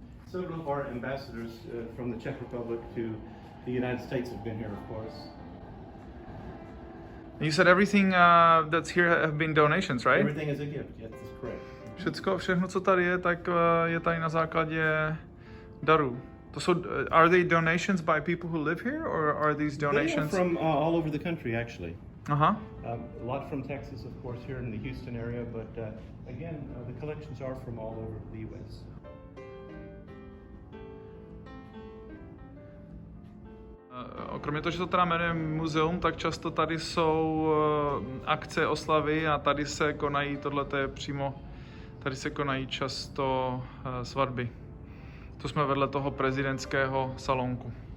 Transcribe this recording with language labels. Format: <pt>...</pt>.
<en>Several of our ambassadors from the Czech Republic to the United States have been here, of course. You said everything that's here have been donations, right? Everything is a gift, yes, that's correct.</en> <cs>Všechno, co tady je, tak je tady na základě darů. To jsou,</cs> <en>are they donations by people who live here, or are these donations? They are from all over the country, actually. Aha. A lot from Texas, of course, here in the Houston area, but again, the collections are from all over the U.S.</en> <cs>Kromě toho, že to teda jmenuje muzeum, tak často tady jsou akce, oslavy a tady se konají, tohle je přímo, tady se konají často svatby. To jsme vedle toho prezidentského salonku.</cs>